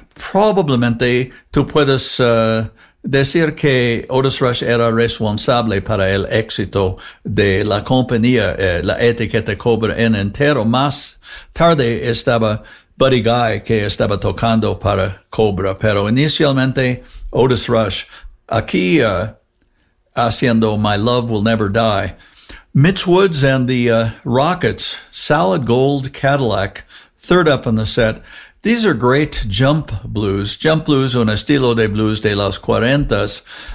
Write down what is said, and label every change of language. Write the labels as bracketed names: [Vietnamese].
[Spanish] Probablemente tú puedes decir que Otis Rush era responsable para el éxito de la compañía, la etiqueta Cobra en entero. Más tarde estaba Buddy Guy, que estaba tocando para Cobra, pero inicialmente Otis Rush, aquí haciendo My Love Will Never Die. [English] Mitch Woods and the Rockets, Solid Gold Cadillac, third up on the set. These are great jump blues. [Spanish] Jump blues, un estilo de blues de los 40s.